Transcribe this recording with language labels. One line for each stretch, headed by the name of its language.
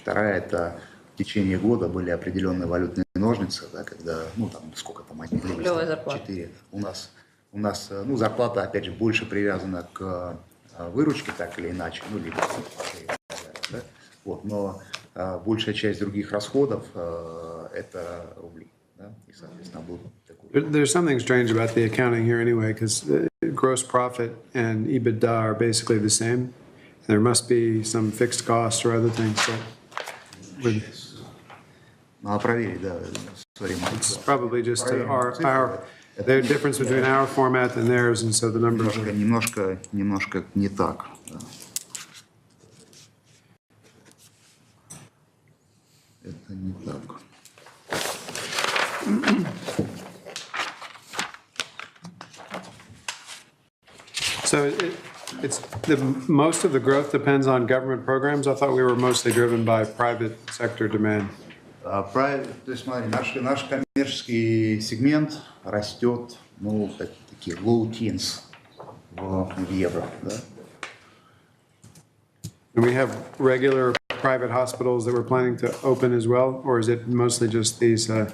Russian: Вторая – это в течение года были определенные валютные ножницы, да, когда, ну, там, сколько там, они были? Рублевая зарплата. 4. У нас ну, зарплата, опять же, больше привязана к выручке, так или иначе, ну, либо да? Вот, но большая часть других расходов это рубли. Да? И, соответственно, был такой...
English: There's something strange about the accounting here anyway, because gross profit and EBITDA are basically the same. There must be some fixed costs or other things that
Russian: Надо проверить, да.
English: Sorry, it's probably just the difference between our format and theirs, and so the numbers are...
Russian: Немножко не так. Да. Это не так.
English: So it's most of the growth depends on government programs. I thought we were mostly driven by private sector demand.
Russian: То есть, смотри, наш коммерческий сегмент растет, ну, такие
English: low teens
Russian: в евро, да?
English: And we have regular private hospitals that we're planning to open as well, or is it mostly just these?